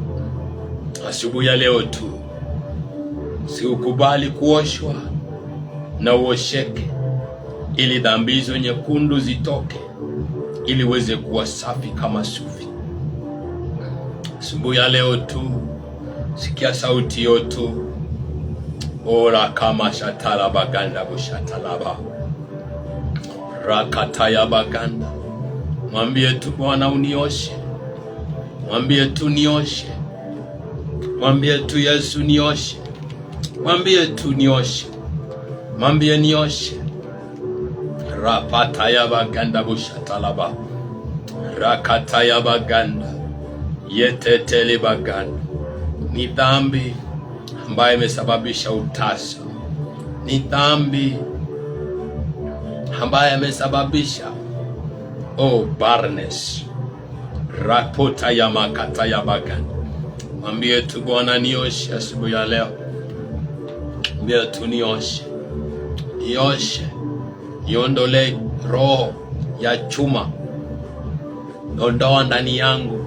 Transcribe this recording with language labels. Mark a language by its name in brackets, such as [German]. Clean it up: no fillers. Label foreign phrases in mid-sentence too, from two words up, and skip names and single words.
[Swahili] Asubuhi ya leo tu, si ukubali kuoshwa na uosheke, ili dhambi hizo nyekundu zitoke, ili uweze kuwa safi kama sufi. Asubuhi ya leo tu sikia sauti hiyo tu. Ora kama shatala baganda bushatalaba rakataya baganda. Mwambie tu Bwana unioshe, mwambie tu nioshe, mwambie tu Yesu nioshe, mwambie tu nioshe, mwambie nioshe. Rapataya baganda bushatalaba rakataya baganda yetetele baganda. Ni dhambi ambayo imesababisha utasa, ni dhambi ambayo imesababisha barrenness. Rapota ya makata ya baganda. Mwambie tu Bwana nioshe asubuhi ya leo, mwambie tu nioshe, nioshe, niondole roho ya chuma, ondoa ndani yangu.